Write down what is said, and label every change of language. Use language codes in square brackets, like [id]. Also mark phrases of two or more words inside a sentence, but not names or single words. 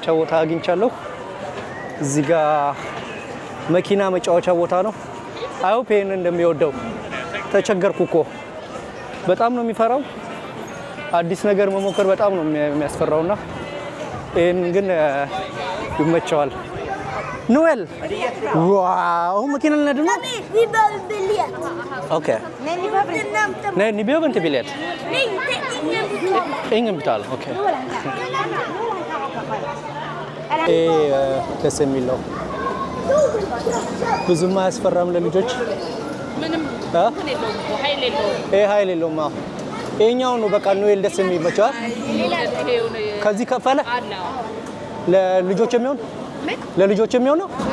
[am] ቦታ አግኝቻለሁ። እዚህ ጋር መኪና መጫወቻ ቦታ ነው። አይሆፕ ይሄን እንደሚወደው። ተቸገርኩ እኮ በጣም ነው የሚፈራው። አዲስ ነገር መሞከር በጣም ነው የሚያስፈራውና ይሄን ግን ይመቸዋል። ኖኤል ዋው መኪና ልነድ ነው። ኦኬ ነይ [sv] ni behöver inte biljett. Ingen betalar. Okej. [am] ደስ የሚለው ብዙም አያስፈራም ለልጆች ምንም ኃይል የለውም። ይሄኛው ነው በቃ ኖኤል ደስ የሚመቸው። ከዚህ ከፈለ ለልጆች የሚሆን ነው።